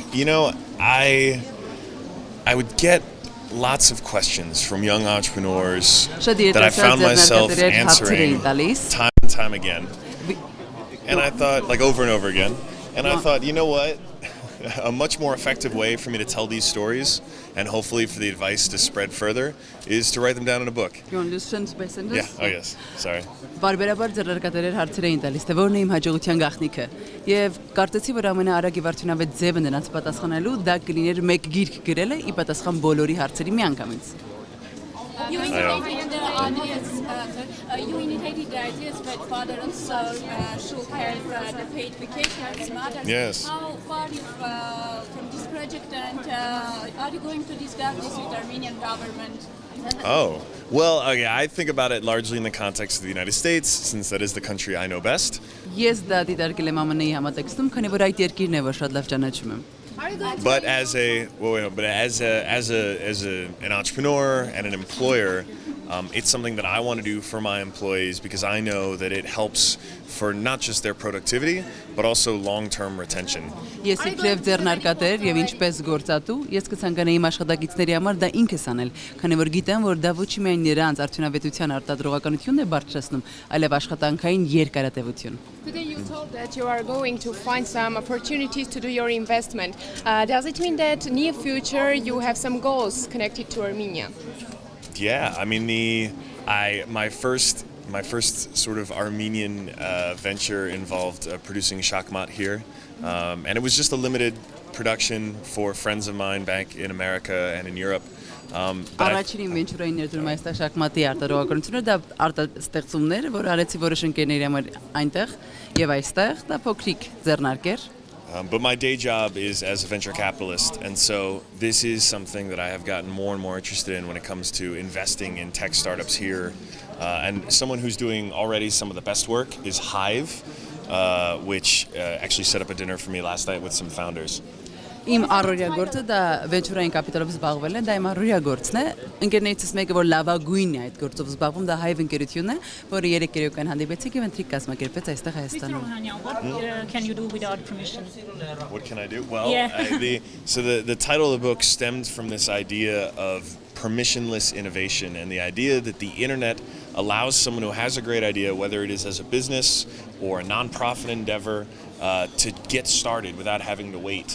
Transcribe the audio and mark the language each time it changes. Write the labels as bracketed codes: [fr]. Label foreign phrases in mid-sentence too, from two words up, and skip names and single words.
[en] You know, I would get lots of questions from young entrepreneurs that I found myself answering time and time again. And I thought, like over and over again. And I thought, you know what? A much more effective way for me to tell these stories and hopefully for the advice to spread further is to write them down in a book. You want to do sentence by sentence? Yeah, oh yes, sorry. [hy] Բարբերաբար ձեռնարկատերեր հարցեր էին տալիս, թե որն է իմ հաջողության գաղտնիքը։ Եվ կարծեցի, որ ամենաարագ եւ արդյունավետ ձևը նրանց պատասխանելու դա կլիներ մեկ գիրք գրելը ի պատասխան բոլորի հարցերի միանգամից։ [en] You indicated the ideas, you indicated the ideas that father also should have the paid vacations matters. Yes. How far you from this project and are you going to discuss this with Armenian government? Oh, well, okay, I think about it largely in the context of the United States, since that is the country I know best. [hy] Ես դա դիտարկել եմ ԱՄՆ-ի համատեքստում, քանի որ այդ երկիրն է, որ շատ լավ ճանաչում եմ։ [en] But as an entrepreneur and an employer, it's something that I want to do for my employees because I know that it helps for not just their productivity, but also long-term retention. [hy] Ես իբրև ձեռնարկատեր եւ ինչպես գործատու, ես կցանկանայի իմ աշխատակիցների համար դա ինքս անել, քանի որ գիտեմ, որ դա ոչ միայն նրանց արդյունավետության արտադրողականությունն է բարձրացնում, այլև աշխատանքային երկարատևություն։ [en] Today you told that you are going to find some opportunities to do your investment. Does it mean that near future you have some goals connected to Armenia? Yeah, I mean my first sort of Armenian venture involved producing shakmat here, and it was just a limited production for friends of mine back in America and in Europe. [hy] Առաջին վենչուրային ներդրում այստեղ շախմատի արտադրողականությունը դա արտաստեղծումներ, որ արեցի որոշ ընկերների համար այնտեղ եւ այստեղ դա փոքրիկ ձեռնարկեր։ [en] But my day job is as a venture capitalist, and so this is something that I have gotten more and more interested in when it comes to investing in tech startups here. And someone who's doing already some of the best work is Hive, which actually set up a dinner for me last night with some founders. [hy] Իմ առօրյա գործը դա վենչուրային կապիտալով զբաղվելն է, դա իմ առօրյա գործն է։ Ընկերներիցս մեկը որ լավագույնն է այդ գործով զբաղվում, դա Hive ընկերությունն է, որը 3 երեկոյան հանդիպեցինք եւ ընթրիկ կազմակերպեց այստեղ Հայաստանում։ [en] What can you do without permission? What can I do? Well, Yeah. the title of the book stemmed from this idea of permissionless innovation and the idea that the internet allows someone who has a great idea, whether it is as a business or a nonprofit endeavor, to get started without having to wait.